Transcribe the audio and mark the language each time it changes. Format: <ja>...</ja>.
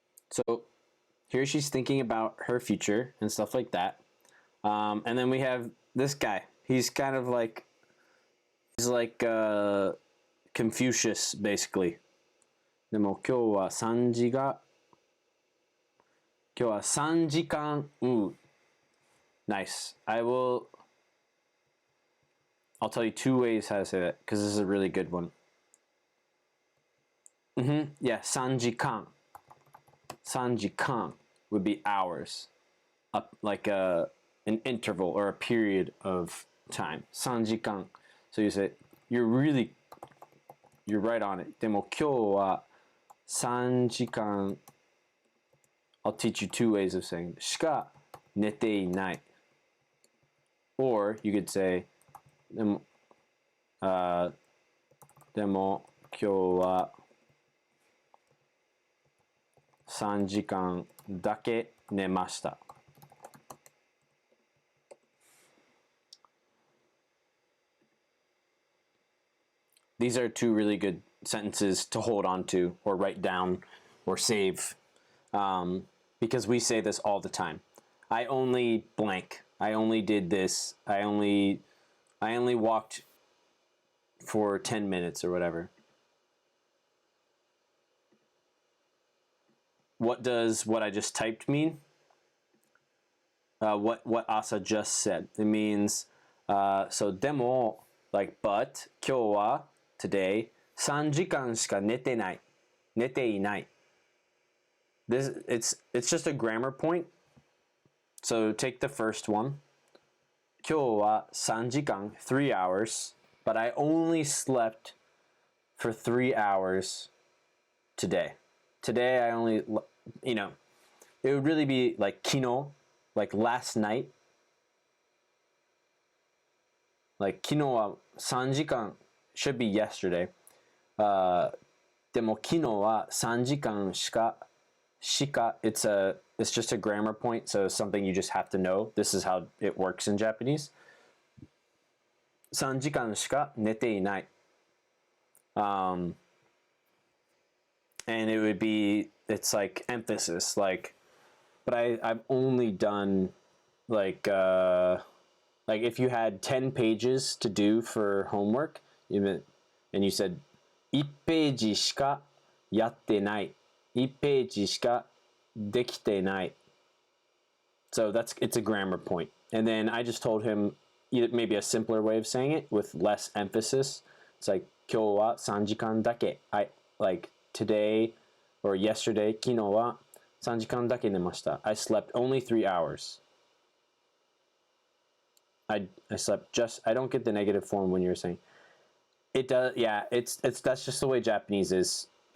<en>So here she's thinking about her future and stuff like that. And then we have this guy. He's kind of like, he's like Confucius, basically.</en> <ja>でも今日は3時が、今日は3時間、Nice.</ja> <en>I'll tell you 2 ways how to say that, because this is a really good one. Yeah, 3時間.3時間 would be hours. Like an interval or a period of time.</en> <ja>3時間.</ja> <en>So you say, you're right on it.</en> <ja>でも今日は3時間.</ja> <en>I'll teach you 2 ways of saying</en> <ja>しか寝ていない.</ja> <en>Or you could say</en> <ja>でも今日は3時間だけ寝ました.</ja> <en>These are 2 really good sentences to hold on to or write down or save, because we say this all the time. I only blank. I only did this. I only walked for 10 minutes or whatever. What does what I just typed mean? What Asa just said. It means, so でも like but 今日は today</en> <ja>3時間しか寝てない. 寝ていない.</ja> <en>It's just a grammar point. So take the first one.</en> <ja>今日は3時間</ja> <en>3 hours, but I only slept for 3 hours today. Today I only, it would really be like 昨日, like last night. Like</en> <ja>昨日は3時間</ja> <en>should be yesterday.</en> <ja>でも昨日は3時間しか</ja> <en>it's just a grammar point, so something you just have to know. This is how it works in Japanese.</en> <ja>3時間しか寝ていない.</ja> <en>And it would be, it's like emphasis, like, but I've only done like if you had 10 pages to do for homework, and you said</en> <ja>1ページしかやってない. 1ページしかできてない.</ja> <en>So it's a grammar point. And then I just told him maybe a simpler way of saying it with less emphasis. It's like</en> <ja>今日は3時間だけ.</ja> <en>Like today or yesterday,</en> <ja>昨日は3時間だけ寝ました.</ja> <en>I slept only 3 hours. I slept I don't get the negative form when you're saying it does. Yeah, that's just the way Japanese is.</en>